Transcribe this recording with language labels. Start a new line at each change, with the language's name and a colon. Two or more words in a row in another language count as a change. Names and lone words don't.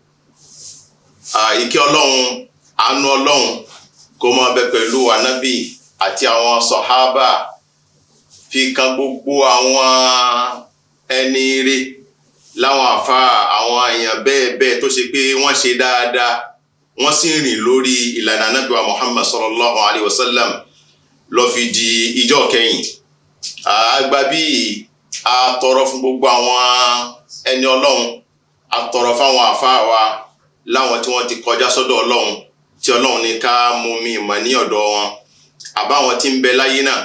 Yoruba: Ìkẹ́ Ọlọ́run, àánú Ọlọ́run kó máa bẹ pẹ̀lú Ànábì àti àwọn sọ̀hábà, fi kan gbogbo àwọn ẹni ire láwọn àfà, àwọn èèyàn bẹ́ẹ̀ bẹ́ẹ̀ tó ṣe pé wọ́n ṣe dáadáa, wọ́n sì rìn lórí ìlànà Ànábì wa Muhammad
Arabic: صلى الله عليه وسلم
Yoruba: lọ fi di ìjọ kẹyìn. Àgbà bí a tọrọ fún gbogbo àwọn ẹni Ọlọ́run, a tọrọ fáwọn àfà wa láwọn tí wọ́n ti kọjá sọ́dọ̀ Ọlọ́run, tí Ọlọ́run ní ká mú mi ìmọ̀ ní ọ̀dọ̀ wọn, àbáwọn tí ń bẹ láyé náà.